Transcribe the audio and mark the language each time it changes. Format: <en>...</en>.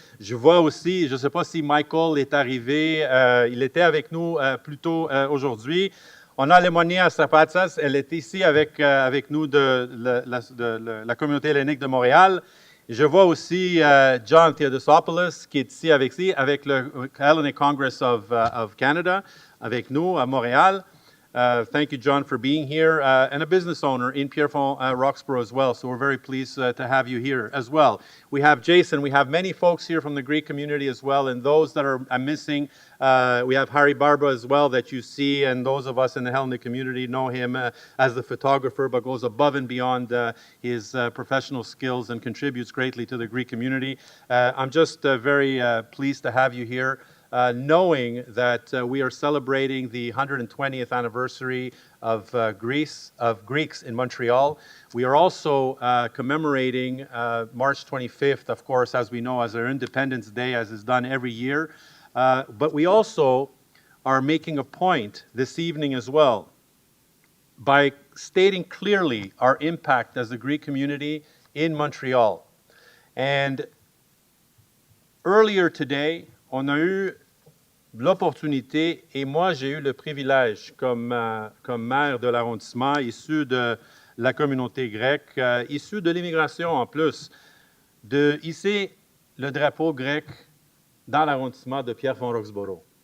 <fr>Je vois aussi, je ne sais pas si Michael est arrivé, il était avec nous plus tôt aujourd'hui. On a Lemonia Strapatsas, elle est ici avec nous de la communauté hellénique de Montréal. Je vois aussi John Theodosopoulos qui est ici avec le Hellenic Congress of Canada, avec nous à Montréal.</fr> <en>Thank you, John, for being here, and a business owner in Pierrefonds-Roxboro as well. So we're very pleased to have you here as well. We have Jason. We have many folks here from the Greek community as well, and those that are missing, we have Harry Barba as well that you see, and those of us in the Hellenic community know him as the photographer, but goes above and beyond his professional skills and contributes greatly to the Greek community. I'm just very pleased to have you here. Knowing that we are celebrating the 120th anniversary of Greeks in Montreal. We are also commemorating March 25th, of course, as we know, as our Independence Day, as is done every year. But we also are making a point this evening as well by stating clearly our impact as a Greek community in Montreal. And earlier today,</en> <fr>on a eu l'opportunité, et moi j'ai eu le privilège comme maire de l'arrondissement, issu de la communauté grecque, issu de l'immigration en plus, de hisser le drapeau grec dans l'arrondissement de Pierrefonds-Roxboro.</fr>